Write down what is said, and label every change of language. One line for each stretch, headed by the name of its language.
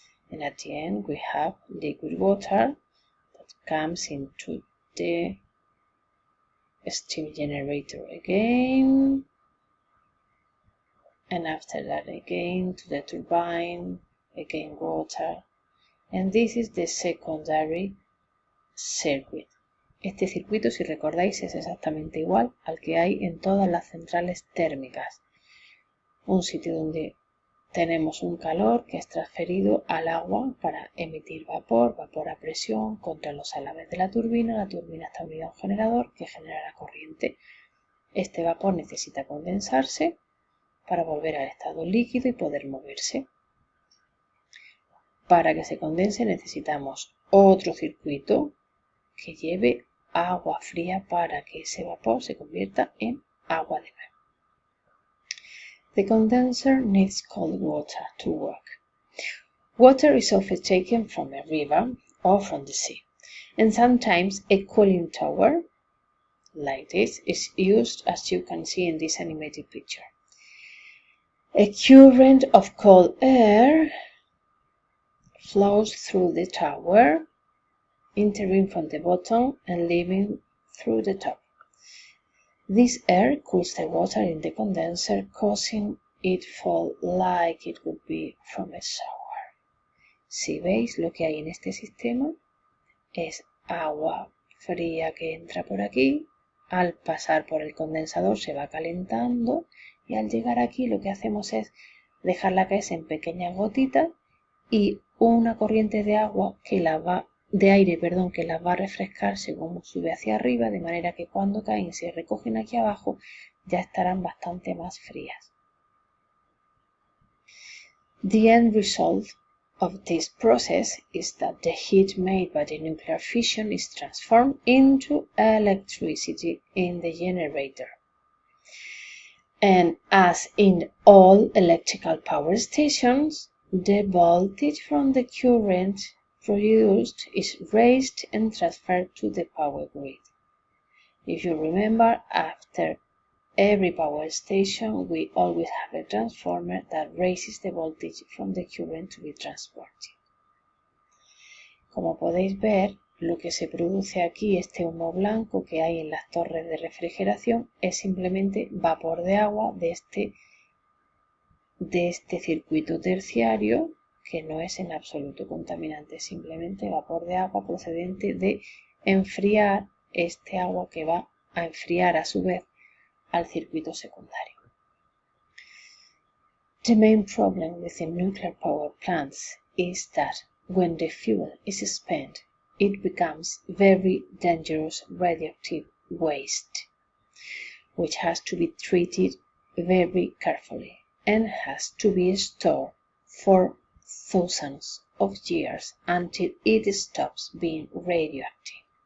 English: And at the end we have liquid water that comes into the steam generator again, and after that again to the turbine, again water, and this is the secondary circuit.
Spanish: Este circuito, si recordáis, es exactamente igual al que hay en todas las centrales térmicas. Un sitio donde tenemos un calor que es transferido al agua para emitir vapor, vapor a presión contra los alames de la turbina está unida a un generador que genera la corriente. Este vapor necesita condensarse para volver al estado líquido y poder moverse. Para que se condense necesitamos otro circuito que lleve agua fría para que ese vapor se convierta en agua de mar.
English: The condenser needs cold water to work. Water is often taken from a river or from the sea, and sometimes a cooling tower, like this, is used, as you can see in this animated picture. A current of cold air flows through the tower, entering from the bottom and leaving through the top. This air cools the water in the condenser, causing it fall like it would be from a shower.
Spanish: Si veis, lo que hay en este sistema es agua fría que entra por aquí al pasar por el condensador se va calentando y al llegar aquí lo que hacemos es dejarla caerse en pequeñas gotitas y una corriente de agua que de aire, que las va a refrescar según sube hacia arriba, de manera que cuando caen y se recogen aquí abajo ya estarán bastante más frías.
English: The end result of this process is that the heat made by the nuclear fission is transformed into electricity in the generator. And as in all electrical power stations, the voltage from the current produced is raised and transferred to the power grid. If you remember, after every power station, we always have a transformer that raises the voltage from the current to be transported.
Spanish: Como podéis ver, lo que se produce aquí, este humo blanco que hay en las torres de refrigeración, es simplemente vapor de agua de este circuito terciario, que no es en absoluto contaminante, simplemente vapor de agua procedente de enfriar este agua que va a enfriar a su vez al circuito secundario.
English: The main problem with the nuclear power plants is that when the fuel is spent, it becomes very dangerous radioactive waste, which has to be treated very carefully and has to be stored for thousands of years until it stops being radioactive.